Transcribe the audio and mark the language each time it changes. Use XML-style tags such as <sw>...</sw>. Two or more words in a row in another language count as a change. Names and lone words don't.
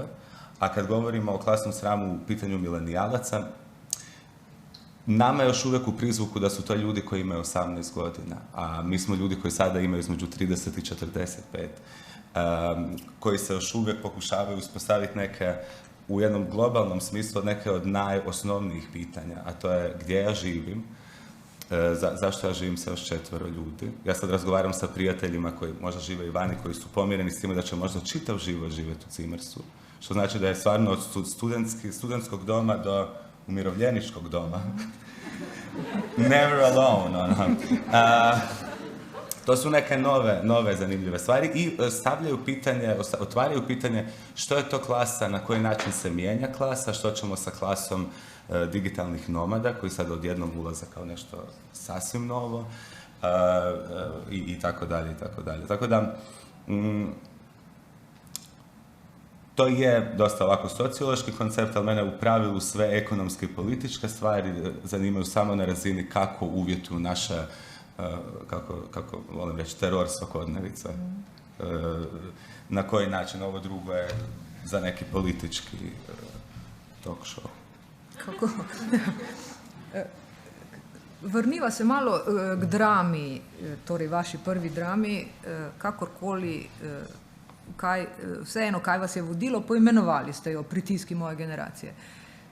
<hr>A kad govorimo o klasnom sramu u pitanju milenijalaca, nama je još uvijek u prizvuku da su to ljudi koji imaju 18 godina, a mi smo ljudi koji sada imaju između 30 i 45, koji se još uvijek pokušavaju uspostaviti neke, u jednom globalnom smislu, neke od najosnovnijih pitanja, a to je gdje ja živim, zašto ja živim sa još 4 ljudi. Ja sad razgovaram sa prijateljima koji možda žive i vani, koji su pomireni s time da će možda čitav život živjeti u Cimersu, što znači da je stvarno od studentskog doma do umirovljeničkog doma.</hr> <en>Never alone,</en> <hr>ono. To su neke nove zanimljive stvari i otvaraju pitanje što je to klasa, na koji način se mijenja klasa, što ćemo sa klasom digitalnih nomada koji sad odjednom ulaze kao nešto sasvim novo i tako dalje, i tako dalje. Tako da, to je dosta ovako sociološki koncept, ali mene u pravilu sve ekonomske i političke stvari zanimaju samo na razini kako uvjetuju naše, kako volim reći, teror svakodnevica. Na koji način, ovo drugo je za neki politički</hr> <en>talk show.</en> <hr>Kako?</hr> <sl>Vrniva se malo k drami, torej vaši prvi drami, kakorkoli, vseeno, kaj vas je vodilo, poimenovali ste jo Pritiski moje generacije.</sl>